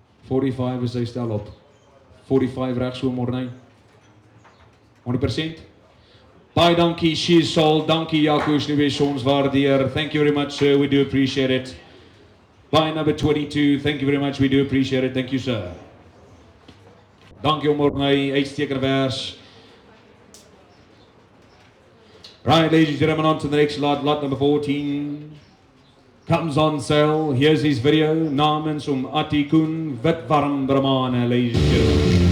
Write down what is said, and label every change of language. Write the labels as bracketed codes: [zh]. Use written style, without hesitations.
[af] 45 is hy stel op. 45 reg so Morney. 100%. Baie dankie, [en] she is sold. [af] Dankie Jaco Snuwes, ons waardeer. [en] Thank you very much, sir. We do appreciate it. By number 22, thank you very much. We do appreciate it. Thank you, sir. [af] Dankie Morney, uitstekende vers. [en] Right, ladies and gentlemen, on to the next lot. Lot number 14 comes on sale. Here's his video. Namens Atikun, Witwarm Brahman, ladies and gentlemen.